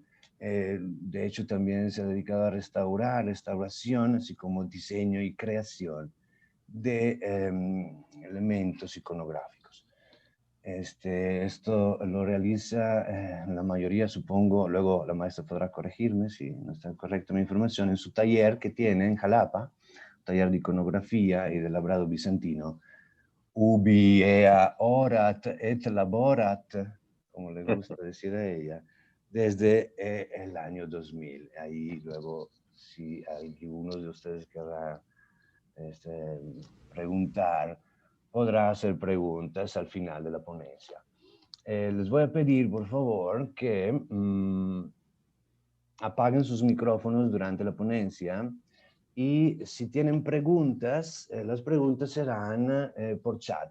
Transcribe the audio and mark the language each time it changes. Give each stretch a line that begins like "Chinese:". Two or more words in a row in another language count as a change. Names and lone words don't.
Spanish: De hecho, también se ha dedicado a restauración, así como diseño y creación de elementos iconográficos. Esto lo realiza la mayoría, supongo, luego la maestra podrá corregirme si no está correcta mi información, en su taller que tiene en Jalapa, taller de iconografía y de labrado bizantino,
Latin: ubi ea orat et laborat,
Spanish: como le gusta decir a ella, desde el año 2000. Ahí luego, si alguno de ustedes querrá preguntar, podrá hacer preguntas al final de la ponencia. Les voy a pedir, por favor, que apaguen sus micrófonos durante la ponencia y si tienen preguntas, las preguntas serán por chat.